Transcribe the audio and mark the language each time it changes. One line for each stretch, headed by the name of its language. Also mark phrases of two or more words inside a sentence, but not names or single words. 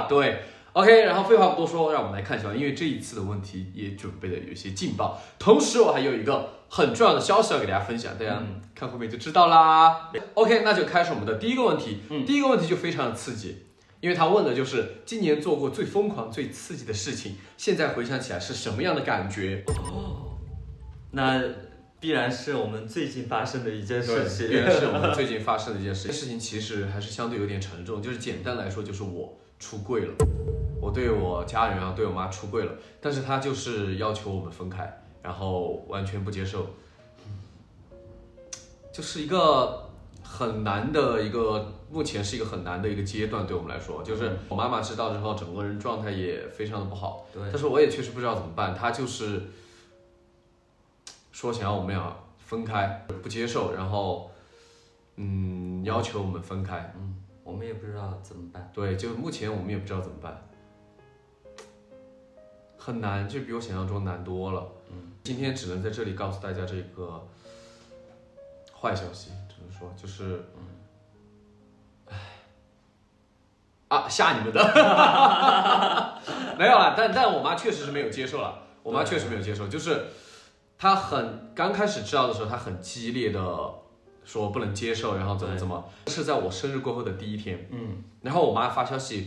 Chinese: 对 ，OK， 然后废话不多说，让我们来看一下，因为这一次的问题也准备的有些劲爆，同时我还有一个很重要的消息要给大家分享，大家看后面就知道啦。OK， 那就開始我們的第一個問題。第一個問題就非常的刺激，因為他問的就是今年做過最瘋狂、最刺激的事情，現在回想起來是什麼樣的感覺？那必然是我們最近發生的一件事情。必然是我們最近發生的一件事情。事情其實還是相對有點沉重，就是簡單來說，就是我出櫃了，我對我家人啊，對我媽出櫃了，但是他就是要求我們分開。然後完全不接受，就是一個很難的一個，目前是一個很難的一個階段，對我們來說，就是我媽媽知道之後，整個人狀態也非常的不好。對，但是我也確實不知道怎麼辦，她就是說想要我們倆分開，不接受，然後要求我們分開。我們也不知道怎麼辦。對，就目前我們也不知道怎麼辦，很難，就比我想象中難多了。今天只能在這裡告訴大家這個壞消息，只能說就是，嚇你們的，沒有啦，但我媽確實是沒有接受了，我媽確實沒有接受，就是她剛開始知道的時候，她很激烈的說不能接受，然後怎麼，是在我生日過後的第一天，然後我媽發消息。